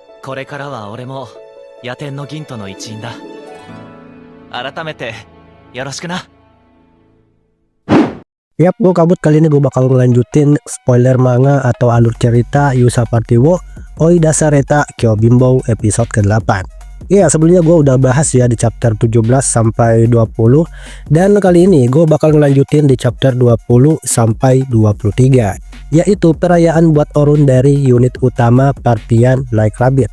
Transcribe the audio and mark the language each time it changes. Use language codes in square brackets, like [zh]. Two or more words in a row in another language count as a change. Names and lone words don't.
[ja] これからは俺も野天の銀との一員だ。改めてよろしくな。 [id] Yap, gue kabut kali ini gue bakal ngelanjutin spoiler manga atau alur cerita Yusa Party wo Oi Dasareta Kyobimbo episode ke-8. Ya, sebelumnya gue udah bahas ya di chapter 17 sampai 20, dan kali ini gue bakal ngelanjutin di chapter 20 sampai 23, yaitu perayaan buat Orun dari unit utama Partian Like Rabbit.